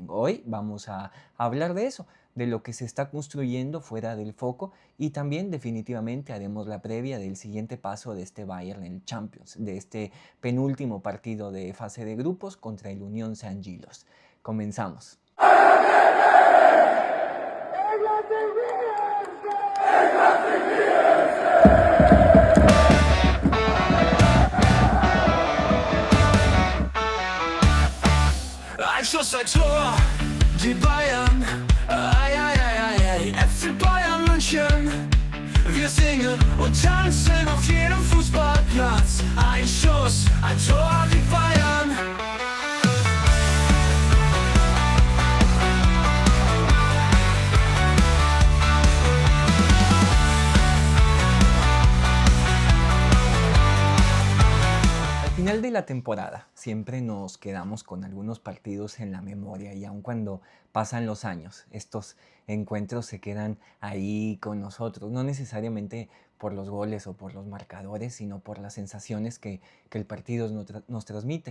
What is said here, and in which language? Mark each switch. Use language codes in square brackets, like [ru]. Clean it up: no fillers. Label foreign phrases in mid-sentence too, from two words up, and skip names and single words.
[es] Hoy vamos a hablar de eso, de lo que se está construyendo fuera del foco, y también definitivamente haremos la previa del siguiente paso de este Bayern en el Champions, de este penúltimo partido de fase de grupos contra el Unión San Gilos. Comenzamos. [de] Ein Schuss, ein Tor, die Bayern, ei, ei, ei, ei, ei, FC Bayern München. Wir singen und tanzen auf jedem Fußballplatz. Ein Schuss, ein Tor, die Bayern. [es] Al final de la temporada siempre nos quedamos con algunos partidos en la memoria, y aun cuando pasan los años, estos encuentros se quedan ahí con nosotros, no necesariamente por los goles o por los marcadores, sino por las sensaciones que el partido nos transmite.